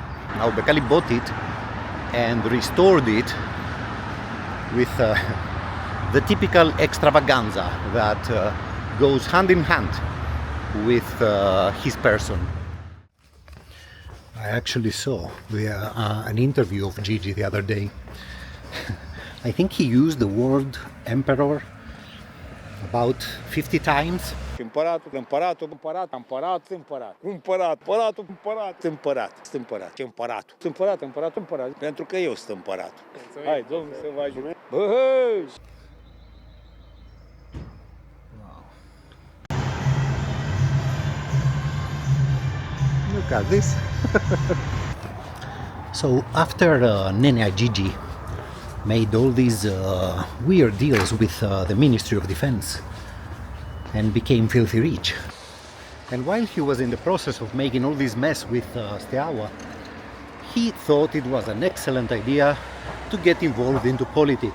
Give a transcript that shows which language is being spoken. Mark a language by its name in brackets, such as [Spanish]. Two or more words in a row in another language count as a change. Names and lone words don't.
[English] Now Becali bought it and restored it with the typical extravaganza that goes hand in hand with his person. I actually saw an interview of Gigi the other day. I think he used the word emperor about 50 times. [Romanian] Împăratul, împăratul, împărat, împărat, împărat, împărat, împăratul, împărat, împărat, împărat, ce împăratul, împărat, împărat, împărat, pentru că eu sunt împăratul. Hai, Domnul să vă ajute. [English] Look at this. So after Nenea Gigi made all these weird deals with the Ministry of Defense and became filthy rich, and while he was in the process of making all this mess with Steaua, he thought it was an excellent idea to get involved into politics.